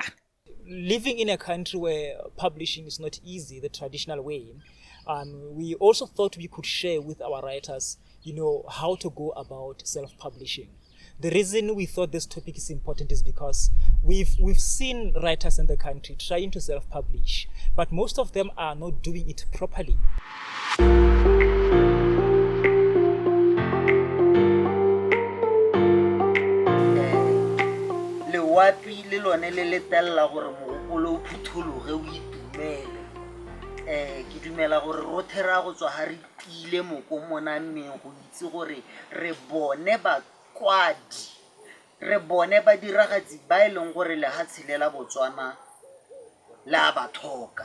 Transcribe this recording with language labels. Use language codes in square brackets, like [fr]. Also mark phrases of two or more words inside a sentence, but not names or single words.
[en] Living in a country where publishing is not easy, the traditional way, we also thought we could share with our writers how to go about self-publishing. The reason we thought this topic is important is because we've seen writers in the country trying to self-publish, but most of them are not doing it properly. [tn] Lewapi le lone le letella gore mogopolo o phuthologe o itumele. Ke dumela gore rothe ra go tswa ha re tile moko mona mmeng go itse gore re bone bakwadi, re bone ba diragatsi ba leng gore le ha tshelela Botswana la ba thoka.